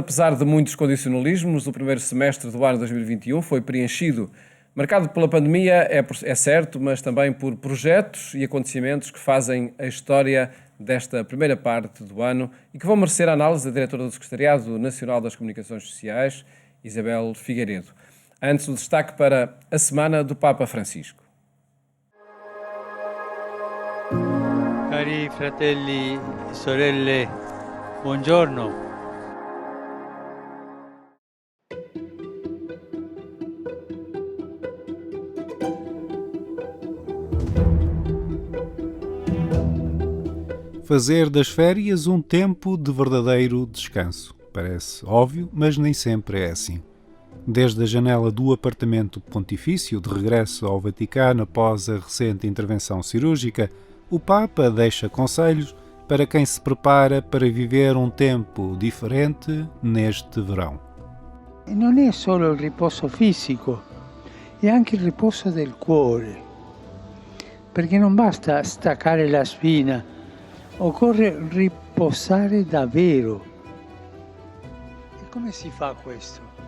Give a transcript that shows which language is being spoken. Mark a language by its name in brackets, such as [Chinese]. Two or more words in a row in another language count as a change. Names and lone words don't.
[Portuguese] Apesar de muitos condicionalismos, o primeiro semestre do ano 2021 foi preenchido, marcado pela pandemia, é certo, mas também por projetos e acontecimentos que fazem a história desta primeira parte do ano e que vão merecer a análise da diretora do Secretariado Nacional das Comunicações Sociais, Isabel Figueiredo. Antes, o destaque para a Semana do Papa Francisco. [Italian] Cari fratelli e sorelle, buongiorno. [Portuguese] Fazer das férias um tempo de verdadeiro descanso. Parece óbvio, mas nem sempre é assim. Desde a janela do apartamento pontifício, de regresso ao Vaticano após a recente intervenção cirúrgica, o Papa deixa conselhos para quem se prepara para viver um tempo diferente neste verão. [Italian] Non è solo il riposo fisico, è anche il riposo del cuore, perché non basta staccare la spina, occorre riposare davvero. E come si fa questo?